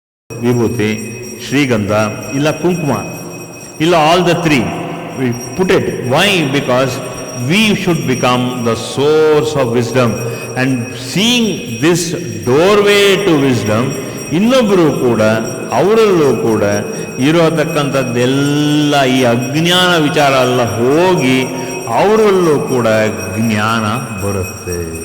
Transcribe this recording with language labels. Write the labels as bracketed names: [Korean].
[Kannada] ವಿಭೂತಿ, ಶ್ರೀಗಂಧ, ಇಲ್ಲ ಕುಂಕುಮ, ಇಲ್ಲ [English] All the three. We put it. Why? Because we should become the source of wisdom. And seeing this doorway to wisdom, [Kannada] ಇನ್ನೊಬ್ಬರು ಕೂಡ ಅವರಲ್ಲೂ ಕೂಡ ಇರೋತಕ್ಕಂಥದ್ದೆಲ್ಲ ಈ ಅಜ್ಞಾನ ವಿಚಾರ ಎಲ್ಲ ಹೋಗಿ ಅವರಲ್ಲೂ ಕೂಡ ಜ್ಞಾನ ಬರುತ್ತೆ.